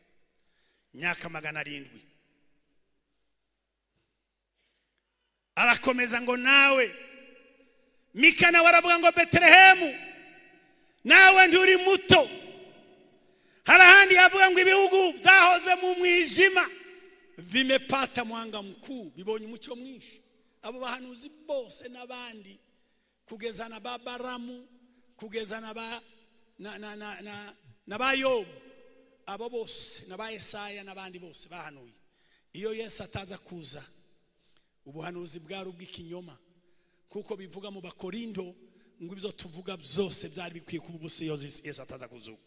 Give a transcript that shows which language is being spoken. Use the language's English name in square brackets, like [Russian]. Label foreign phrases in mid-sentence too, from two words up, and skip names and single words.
[Kinyarwanda] Myaka 700. Arakomeza ngo nawe Mikana waravuga ngo Betelehemu nawe nduri muto. Harahandi yavuga ngo ibihugu byahoze mu mwijima [Swahili] vimepata mwanga mkuu, [Kinyarwanda] bibonye umucyo mwinshi. Abo bahanuzi bose n'abandi kugeza na Babaramu, kugeza na ba Yobu, abo bose na ba Yesaya n'abandi bose bahanuye. Iyo Yesu ataza kuza, ubuhanuzi bwari ubw'ikinyoma, kuko bivuga mu Bakorindo ngo ibyo tuvuga byose byari bikwiye kuba ubusa iyo Yesu ataza kuzuka.